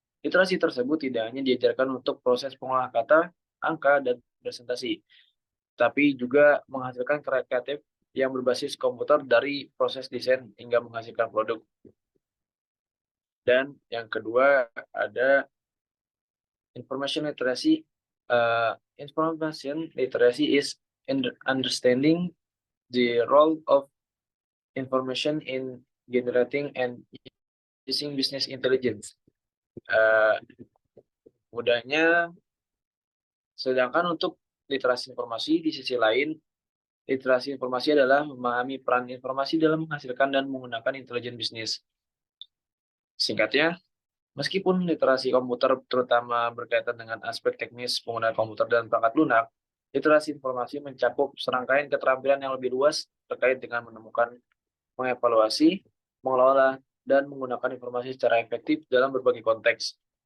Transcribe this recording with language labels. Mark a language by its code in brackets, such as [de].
[id] Literasi tersebut tidak hanya diajarkan untuk proses pengolahan kata, angka, dan presentasi, tapi juga menghasilkan karya kreatif yang berbasis komputer dari proses desain hingga menghasilkan produk. Dan yang kedua ada information literacy. [en] Information literacy is understanding the role of information in generating and using business intelligence. [id] Mudahnya, sedangkan untuk literasi informasi di sisi lain, literasi informasi adalah memahami peran informasi dalam menghasilkan dan menggunakan intelijen bisnis. Singkatnya, meskipun literasi komputer terutama berkaitan dengan aspek teknis penggunaan komputer dan perangkat lunak, literasi informasi mencakup serangkaian keterampilan yang lebih luas terkait dengan menemukan, mengevaluasi, mengelola, dan menggunakan informasi secara efektif dalam berbagai konteks.